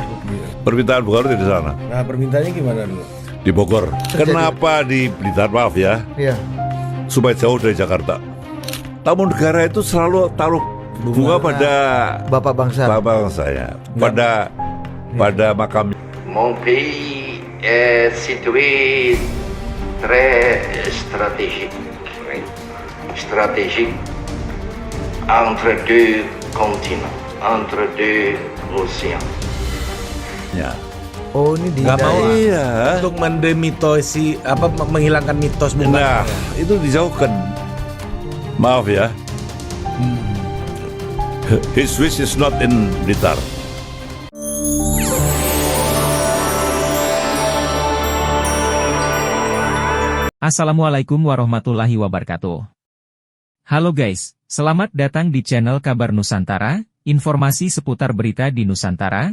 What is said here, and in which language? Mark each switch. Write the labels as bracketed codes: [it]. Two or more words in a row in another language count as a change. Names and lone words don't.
[id] Permintaan Bung Karno di sana. Nah, permintaannya gimana dulu? Di Bogor. Kenapa di Blitar, maaf ya, Iya. supaya jauh dari Jakarta. Tamu negara itu selalu taruh bunga pada Bapak bangsa. bangsanya, pada makam. [fr] Mon pays est situé très stratégique, oui. Stratégique entre deux continents, entre deux océans. [id] Ya. Oh, ini di Nggak mau, Iya. untuk mendemitosi menghilangkan mitos Bung Nah, Karno. itu dijauhkan. Maaf ya. [en] His wish is not in Blitar. [ar] السلام عليكم ورحمة الله وبركاته. [id] Halo guys, selamat datang di channel Kabar Nusantara, informasi seputar berita di Nusantara.